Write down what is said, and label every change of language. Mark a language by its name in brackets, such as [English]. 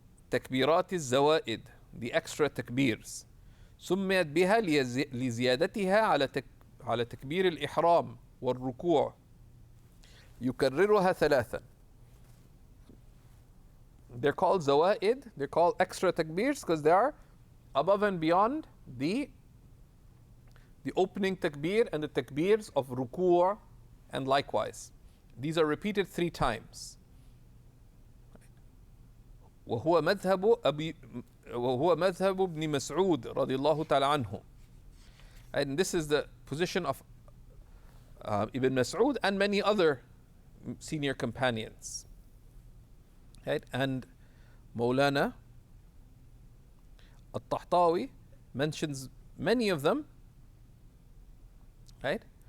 [Arabic] تكبيرات الزوائد, [English] the extra takbirs. [Arabic] سميت بها لزيادتها على تكبير الإحرام والركوع. يكررها ثلاثا. [English] They're called zawaid, they're called extra takbirs because they are above and beyond the opening takbir and the takbirs of ruku' and likewise. These are repeated 3 times. [Arabic] وهو مذهب ابن مسعود رضي الله تعالى عنه. [English] And this is the position of Ibn Mas'ud and many other senior companions. Right? And Maulana al-Tahtawi mentions many of them. Right?